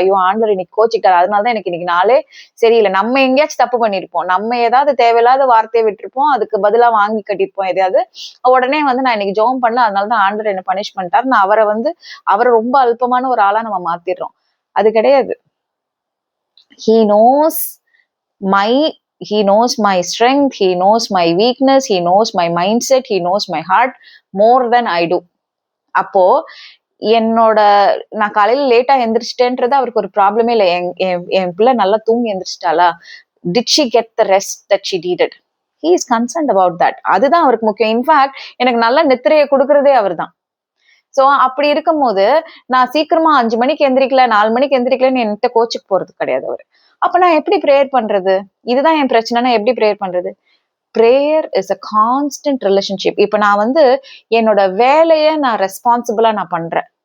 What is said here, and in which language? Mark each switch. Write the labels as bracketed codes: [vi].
[ta] ஐயோ ஆண்டவர் இன்னைக்கு கோச்சிக்கிறார், அதனாலதான் எனக்கு இன்னைக்கு நாளே சரியில்லை. நம்ம எங்கேயாச்சும் தப்பு பண்ணிருப்போம், நம்ம ஏதாவது தேவையில்லாத வார்த்தையை விட்டுருப்போம், அதுக்கு பதிலா வாங்கி கட்டிருப்போம் எதையாவது. உடனே வந்து நான் இன்னைக்கு ஜெபம் பண்ணல, அதனாலதான் ஆண்டவர் என்ன பனிஷ் பண்ணிட்டாரு, நான் அவரை ரொம்ப அல்பமான ஒரு ஆளா நம்ம மாத்திடுறோம். அது கிடையாது. [en] He knows my he knows my strength, he knows my weakness, he knows my mindset, he knows my heart more than I do. [ta] அப்போ என்னோட நான் காலையில லேட்டா எந்திரிச்சிட்டேன்றது அவருக்கு ஒரு ப்ராப்ளமே இல்லை. என் பிள்ளை நல்லா தூங்கி எந்திரிச்சிட்டாளா, [en] did she get the rest that she needed? He is concerned about that. [ta] அதுதான் அவருக்கு முக்கியம். இன்ஃபேக்ட் எனக்கு நல்ல நித்திரையை கொடுக்கறதே அவர் தான். சோ அப்படி இருக்கும் போது நான் சீக்கிரமா 5 மணிக்கு எந்திரிக்கல, 4 மணிக்கு எந்திரிக்கலன்னு என்கிட்ட கோச்சுக்கு போறது கிடையாது அவரு. அப்ப நான் எப்படி ப்ரேயர் பண்றது? இதுதான் என் பிரச்சனைனா எப்படி ப்ரேயர் பண்றது? [en] Prayer is a constant relationship. [ta] இப்ப நான் வந்து என்னோட வேலையை நான் ரெஸ்பான்சிபிளா நான் பண்றேன்.